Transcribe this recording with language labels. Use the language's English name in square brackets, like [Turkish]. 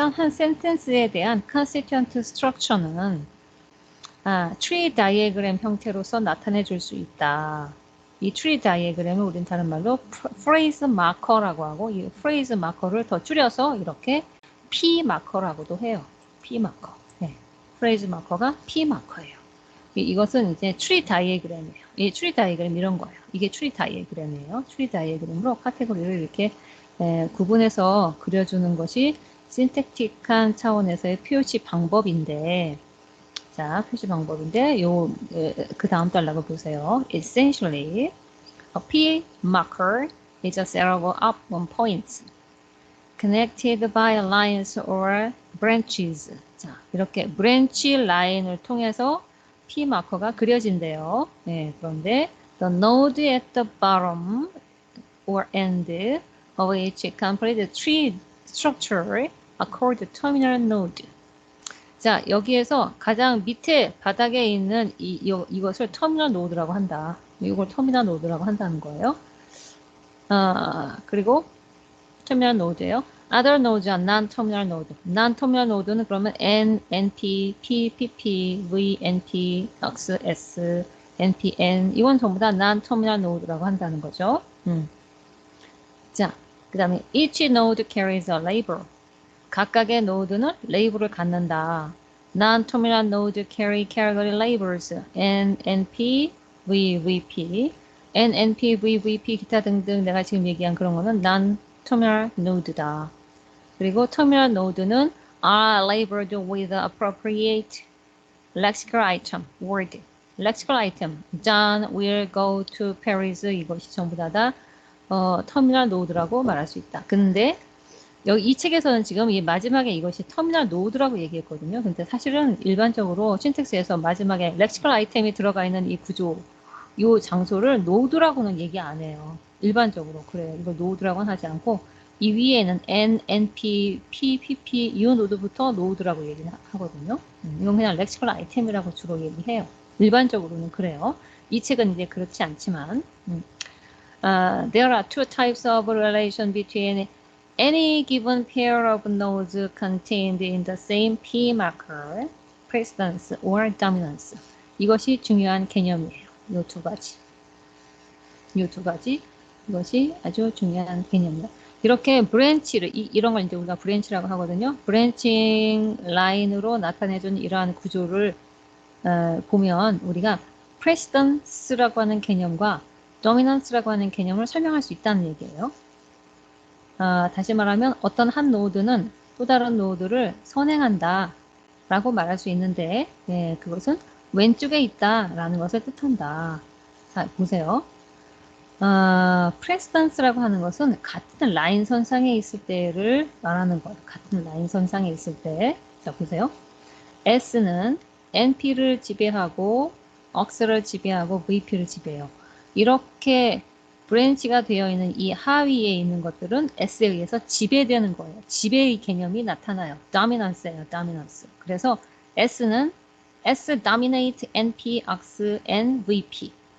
[Korean] 한 센텐스에 대한 constituent structure는 tree diagram 형태로서 나타내 줄 수 있다. 이 tree diagram을 우린 다른 말로 phrase marker라고 하고 이 phrase marker를 더 줄여서 이렇게 P marker라고도 해요. P marker. 네. phrase marker가 P marker예요. 이것은 이제 tree diagram이에요. 이 tree diagram 이런 거예요. 이게 tree diagram이에요. tree diagram으로 카테고리를 이렇게 구분해서 그려주는 것이 신택틱한 차원에서의 표시 방법인데 자, 표시 방법인데 그 다음 단락을 보세요. [English] Essentially, a P marker is a set of up points connected by lines or branches. [Korean] 자, 이렇게 branch 라인을 통해서 P 마커가 그려진대요. 네, 그런데 [English] the node at the bottom or end of each complete tree structure are called terminal node. [Korean] 자, 여기에서 가장 밑에 바닥에 있는 이것을 터미널 노드라고 한다. 이걸 터미널 노드라고 한다는 거예요. 그리고 터미널 노드예요. [English] Other nodes are non-terminal node. [Korean] non-terminal node는 그러면 N, NP, P, PP, V, NP, X, S, NP, N 이건 전부 다 non-terminal node라고 한다는 거죠. 자, 그 다음에 [English] each node carries a label. [Korean] 각각의 노드는 레이블을 갖는다. [English] Non-terminal node carry category labels N, NP, V, VP, N, NP, V, VP [Korean] 기타 등등 내가 지금 얘기한 그런 거는 [English] non-terminal node다. [Korean] 그리고 [English] terminal node는 are labeled with the appropriate lexical item, word. lexical item, John will go to Paris [Korean] 이것이 전부 다 터미널 노드라고 말할 수 있다. 근데 여기 이 책에서는 지금 이 마지막에 이것이 터미널 노드라고 얘기했거든요. 근데 사실은 일반적으로 신텍스에서 마지막에 렉시컬 아이템이 들어가 있는 이 구조, 이 장소를 노드라고는 얘기 안 해요. 일반적으로 그래요. 이걸 노드라고는 하지 않고 이 위에는 N, NP, P, PP 이 노드부터 노드라고 얘기를 하거든요. 이건 그냥 렉시컬 아이템이라고 주로 얘기해요. 일반적으로는 그래요. 이 책은 이제 그렇지 않지만 [English] there are two types of relation between any given pair of nodes contained in the same P marker, precedence or dominance. [Korean] 이것이 중요한 개념이에요. 이 두 가지. 이것이 아주 중요한 개념이다. 이렇게 브랜치를, 이런 걸 이제 우리가 브랜치라고 하거든요. 브랜칭 라인으로 나타내준 이러한 구조를 보면 우리가 precedence라고 하는 개념과 dominance라고 하는 개념을 설명할 수 있다는 얘기예요. 다시 말하면 어떤 한 노드는 또 다른 노드를 선행한다. 라고 말할 수 있는데, 예, 그것은 왼쪽에 있다라는 것을 뜻한다. 자, 보세요. 프레스던스라고 하는 것은 같은 라인 선상에 있을 때를 말하는 것. 같은 라인 선상에 있을 때. 자, 보세요. S는 NP를 지배하고, 억스를 지배하고, VP를 지배해요. 이렇게 브랜치가 되어 있는 이 하위에 있는 것들은 S에 의해서 지배되는 거예요. 지배의 개념이 나타나요. dominance예요, dominance. 그래서 S는 [English] S dominate NP, ox, and VP.